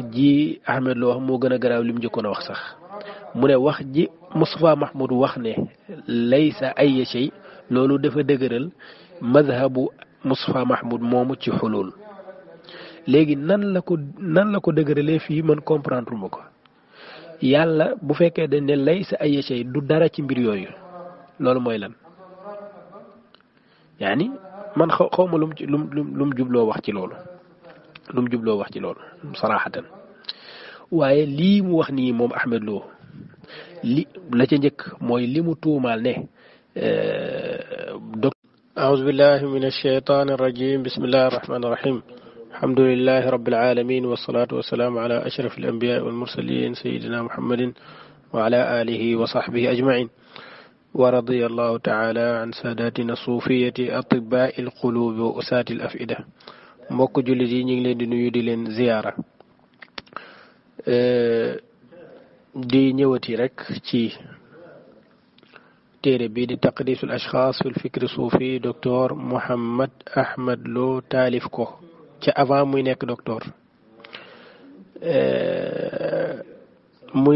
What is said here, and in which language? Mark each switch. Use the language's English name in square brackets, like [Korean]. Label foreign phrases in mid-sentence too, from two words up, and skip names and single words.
[Wolof] ji Ahmed Lo wax moo gën a garaaw li mu njëkkoon a wax sax mu ne wax ji Moustapha Mahmoud wax ne [Arabic] ليس أي شيء [Wolof] loolu dafa dëgëral madhabu Moustapha Mahmoud moomu ci xulul léegi nan la ko dëgëralee fii man comprendre ma ko yàlla bu fekkee dañ ne [Arabic] ليس أي شيء [Wolof] du dara ci mbir yooyu loolu mooy lan yaani man xaw ma lum jubloo wax ci loolu saraxatan waaye lii mu wax nii moom Ahmed Lo li la ca njëkk mooy li mu tuumaal ne [Arabic] أعوذ بالله من الشيطان الرجيم بسم الله الرحمن الرحيم الحمد لله رب العالمين والصلاة والسلام على أشرف الأنبياء والمرسلين سيدنا محمد وعلى آله وصحبه أجمعين ورضي الله تعالى عن ساداتنا الصوفية أطباء القلوب وأساة الأفئدة [Wolof] mbokk jullit yi ñu ngi leen di nuyu di leen ziyaara di ñëwati rek ci téere bi di taqdisul ashxaas fil fikri suufi docteur Mouhammad Ahmed Lo taalif ko ca avant muy nekk docteur muy